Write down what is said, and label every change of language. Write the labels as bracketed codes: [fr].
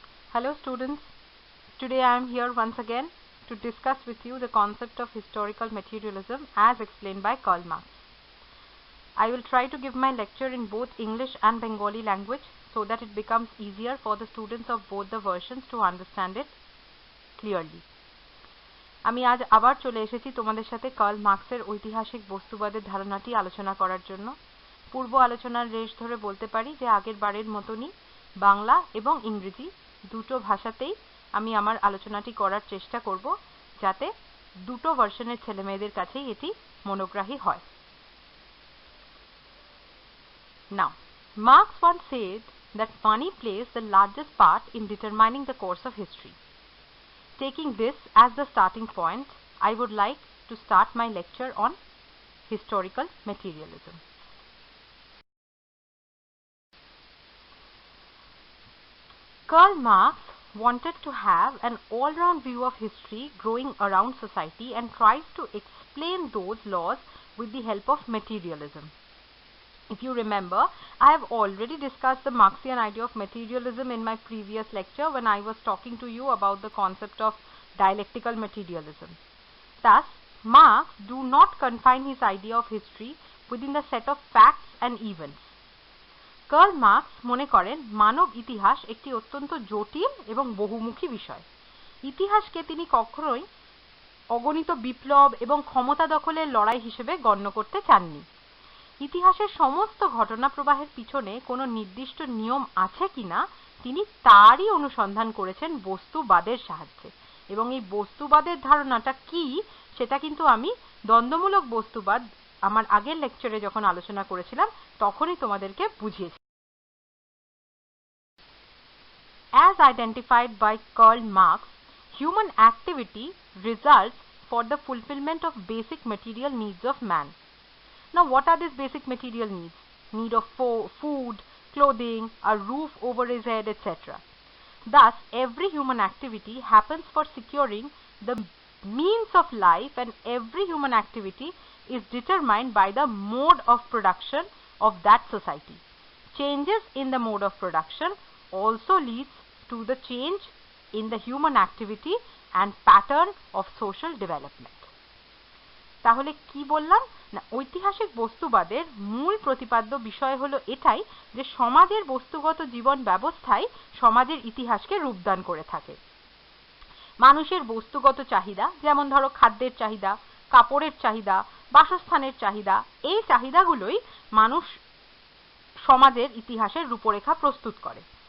[en] Hello students, today I am here once again to discuss with you the concept of historical materialism as explained by Karl Marx. I will try to give my lecture in both English and Bengali language so that it becomes easier for the students of both the versions to understand it clearly. [bn] আমি আজ আবার চলে এসেছি তোমাদের সাথে curl মার্কসের ঐতিহাসিক বস্তুবাদের ধারণাটি আলোচনা করার জন্য। পূর্ব আলোচনার রেশ ধরে বলতে পারি যে আগের বারের মতনই বাংলা এবং ইংরেজি দুটো ভাষাতেই আমি আমার আলোচনাটি করার চেষ্টা করব যাতে দুটো ভার্সনের ছেলেমেয়েদের কাছেই এটি মনোগ্রাহী হয়। [en] Now, Marx once said that money plays the largest part in determining the course of history. Taking this as the starting point, I would like to start my lecture on historical materialism. Karl Marx wanted to have an all-round view of history growing around society and tries to explain those laws with the help of materialism. If you remember, I have already discussed the Marxian idea of materialism in my previous lecture when I was talking to you about the concept of dialectical materialism. Thus, Marx do not confine his idea of history within the set of facts and events. [bn] Karl Marx মনে করেন মানব ইতিহাস একটি অত্যন্ত জটিল এবং বহুমুখী বিষয়। ইতিহাসকে তিনি কখনোই অগণিত বিপ্লব এবং ক্ষমতা দখলের লড়াই হিসেবে গণ্য করতে চাননি। ইতিহাসের সমস্ত ঘটনা প্রবাহের পিছনে কোনো নির্দিষ্ট নিয়ম আছে কিনা তিনি তারই অনুসন্ধান করেছেন বস্তুবাদের সাহায্যে, এবং এই বস্তুবাদের ধারণাটা কি সেটা কিন্তু আমি দ্বন্দ্বমূলক বস্তুবাদ আমার আগের লেকচারে যখন আলোচনা করেছিলাম তখনই তোমাদেরকে বুঝিয়েছি। [en] As identified by Karl Marx, human activity results for the fulfillment of basic material needs of man. Now, what are these basic material needs? Need of food, clothing, a roof over his head, etc. Thus, every human activity happens for securing the means of life, and every human activity is determined by the mode of production of that society. Changes in the mode of production also leads to the change in the human activity and pattern of social development. [bn] তাহলে কি বললাম না, ঐতিহাসিক বস্তুবাদের মূল প্রতিপাদ্য বিষয় হলো এটাই যে সমাজের বস্তুগত জীবন ব্যবস্থাই সমাজের ইতিহাসকে রূপদান করে থাকে। মানুষের বস্তুগত চাহিদা, যেমন ধরো খাদ্যের চাহিদা, কাপড়ের চাহিদা, বাসস্থানের চাহিদা, এই চাহিদাগুলোই মানুষ সমাজের ইতিহাসের রূপরেখা প্রস্তুত করে।